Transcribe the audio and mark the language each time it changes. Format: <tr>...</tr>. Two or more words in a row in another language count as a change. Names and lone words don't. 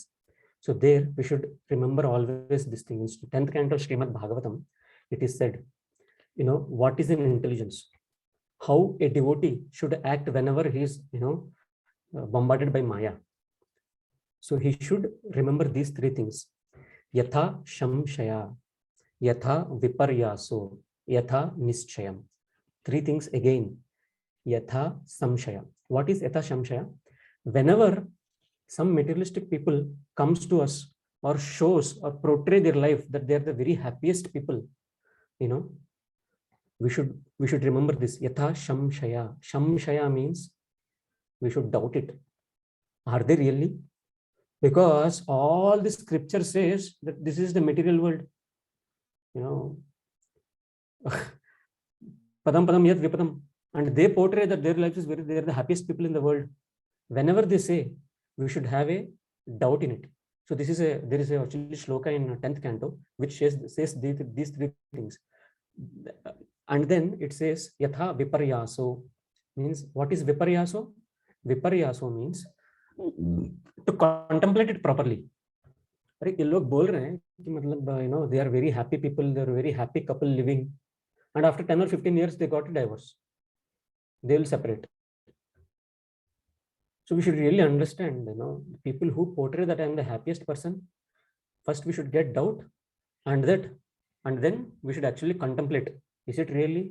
<en>So there we should remember always this thing. In 10th canto Srimad Bhagavatam, it is said, you know, what is an intelligence? How a devotee should act whenever he is, you know, bombarded by Maya. So he should remember these three things.</en> <sa>Yatha shamshaya, yatha viparyaso, yatha nischayam.</sa> <en>Three things again.</en> <sa>Yatha samshaya.</sa> <en>What is</en> <sa>yatha samshaya?</sa> <en>Whenever some materialistic people comes to us or shows or portray their life that they are the very happiest people, you know, we should remember this.</en> <sa>Yatha shamshaya.</sa> <en>Shamshaya means we should doubt it. Are they really? Because all the scripture says that this is the material world. You know,</en> <sa>padam padam yad vipadam,</sa> <en>and they portray that their life is they are the happiest people in the world. Whenever they say, we should have a doubt in it. So this is there is actually shloka in 10th canto which says these three things, and then it says</en> <sa>yatha viparyaso,</sa> <en>means what is viparyaso? Viparyaso means to contemplate it properly.</en> <hi>अरे ये लोग बोल रहे हैं कि मतलब,</hi> <en>you know, they are very happy people, they are very happy couple living, and after 10 or 15 years they got a divorce, they will separate. So we should really understand, you know, people who portray that I am the happiest person, first we should get doubt, and then we should actually contemplate, is it really?</en>